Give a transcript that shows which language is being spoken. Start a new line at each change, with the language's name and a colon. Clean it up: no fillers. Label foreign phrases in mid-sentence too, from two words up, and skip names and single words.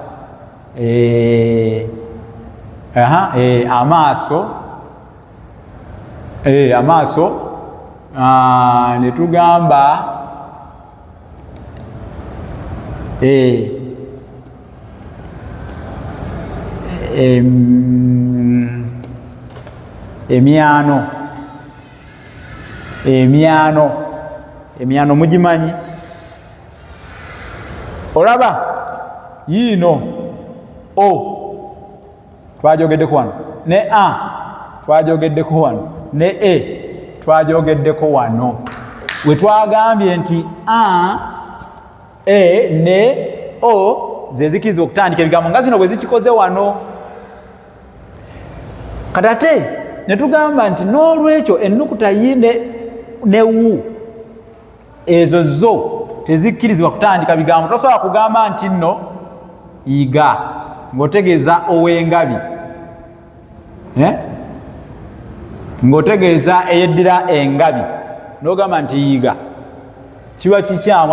Ganda: Amaaso, amaaso, ne tugamba emyano, emyano mugimanyi? Olaba yiino o twajogeddeko wano, ne a twajogeddeko wano, ne e twajogeddeko wano. We twagambye nti a, e ne o ze zikiriza okutandika ebigambo nga zino bwe zikikoze wano. Kati ate ne tugamba nti n'olwekyo ennukuta yi ne wu ezo zo tezikkirizibwa kutandika bigambo. Tosobola kugamba nti nno yiga ng'otegeeza ow'engabi, ng'otegeeza eyeddira engabi n'ogamba nti yiga, kiba kikyamu.